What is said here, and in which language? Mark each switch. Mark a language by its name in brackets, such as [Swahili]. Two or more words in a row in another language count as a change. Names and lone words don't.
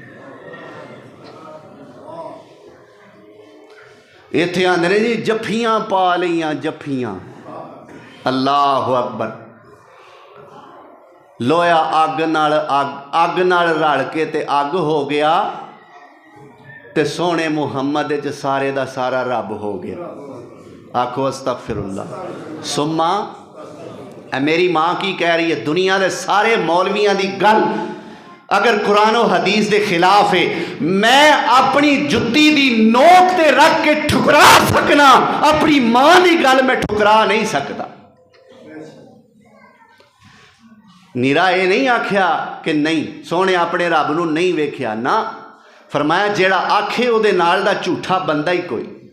[Punjabi] ایتھے آندے نے جی جپھیاں پا لیاں، جپھیاں. [Arabic] الله أكبر. [Punjabi] لوہا اگ نال رل کے تے اگ ہو گیا، تے سوہنے محمد چ سارے دا سارا رب ہو گیا. آکھو استغفراللہ۔ ثمّ میری ماں کی کہہ رہی ہے، دنیا کے سارے مولویاں دی گل اگر قرآن اور حدیث کے خلاف ہے، میں اپنی جتی دی نوک تے رکھ کے ٹھکرا سکنا، اپنی ماں کی گل میں ٹھکرا نہیں سکتا. نرا یہ نہیں آکھیا کہ نہیں سوہنے اپنے رب نوں نہیں ویکھیا نا، فرمایا جیہڑا آکھے اوہدے نال دا جھوٹا بندہ ہی کوئی.